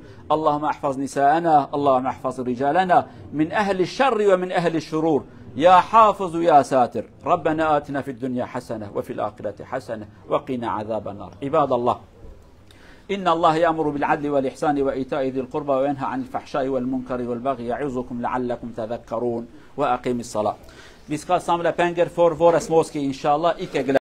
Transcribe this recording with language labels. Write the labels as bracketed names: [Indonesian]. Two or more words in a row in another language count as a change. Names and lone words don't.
[Arabic] اللهم احفظ نساءنا، اللهم احفظ رجالنا من أهل الشر ومن أهل الشرور يا حافظ يا ساتر. ربنا آتنا في الدنيا حسنة وفي الآخرة حسنة وقنا عذاب النار. عباد الله، إن الله يأمر بالعدل والإحسان وإيتاء ذي القربى وينهى عن الفحشاء والمنكر والبغي يعظكم لعلكم تذكرون. وأقيم الصلاة. [Swedish] Vi ska samla pengar för våra småskor inshallah.